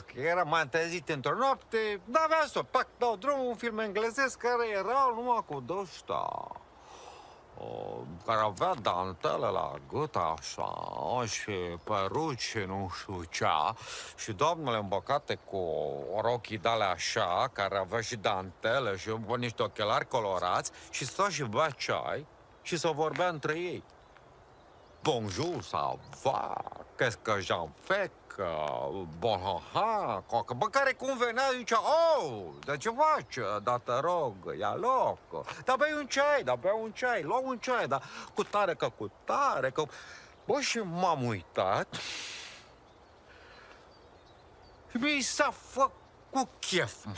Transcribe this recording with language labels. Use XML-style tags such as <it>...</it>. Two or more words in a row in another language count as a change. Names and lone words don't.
<ro>M-am trezit într-o noapte, n-aveam să pac, dau drumul, un film englezesc care era numai cu de-ăștia, care avea dantelă la gât așa și peruci, nu știu cea, și doamnele îmbăcate cu rochii de așa, care avea și dantele și niște ochelari colorați, și stau și bea ceai și se vorbea între ei.</ro> <fr>Bonjour, ça va? Qu'est-ce que j'en fais? Bon,</fr> <ro>bă, care cum venea, zicea, oh, dar ce faci? Da, te rog, ia loc. Da, bei un ceai, luau un ceai, dar cu tare. Bă, și m-am uitat și mi s-a făcut chef, mă.</ro>